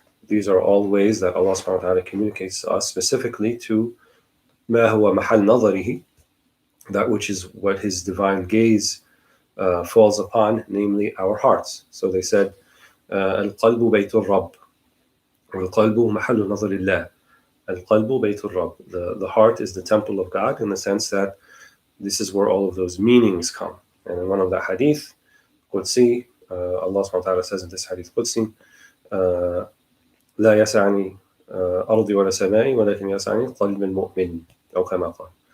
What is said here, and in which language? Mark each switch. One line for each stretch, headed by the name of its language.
English: These are all ways that Allah subhanahu wa ta'ala communicates to us, specifically to
Arabic: ما هو محل نظره,
English: that which is what His divine gaze falls upon, namely our hearts. So they said,
Arabic: القلب بيت الرب والقلب محل نظر الله. القلب بيت الرب.
English: The heart is the temple of God, in the sense that this is where all of those meanings come. And in one of the hadith, Qudsi, Allah subhanahu wa ta'ala says in this hadith Qudsi,
Arabic: لا يسعني أرضي ولا سمائي ولكن يسعني قلب المؤمن أو كما قال.